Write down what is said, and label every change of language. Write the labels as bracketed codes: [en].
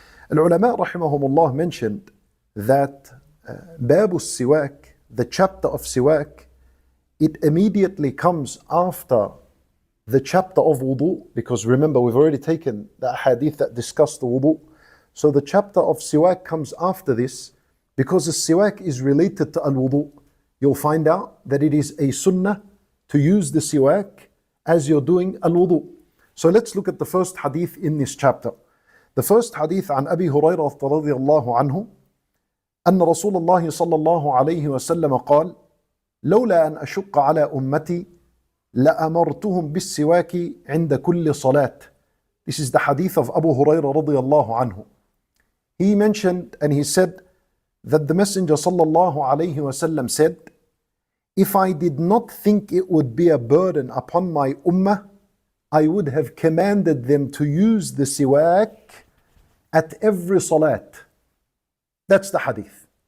[en] Al-ulama rahimahumullah mentioned that babu siwak, the chapter of siwak, it immediately comes after the chapter of wudu, because remember we've already taken the hadith that discussed the wudu. So the chapter of siwak comes after this, because the siwak is related to al-wudu. You'll find out that it is a sunnah to use the siwak as you're doing al-wudu. So let's look at the first hadith in this chapter. The first hadith [ar] عن أبي هريرة رضي الله عنه أن رسول الله صلى الله عليه وسلم قال لولا أن أشق على أمتي لأمرتهم بالسواك عند كل صلاة. [en] This is the hadith of Abu Hurairah radiyallahu anhu. He mentioned and he said that the Messenger sallallahu alayhi wasallam said, if I did not think it would be a burden upon my ummah, I would have commanded them to use the siwak at every salat. That's the hadith.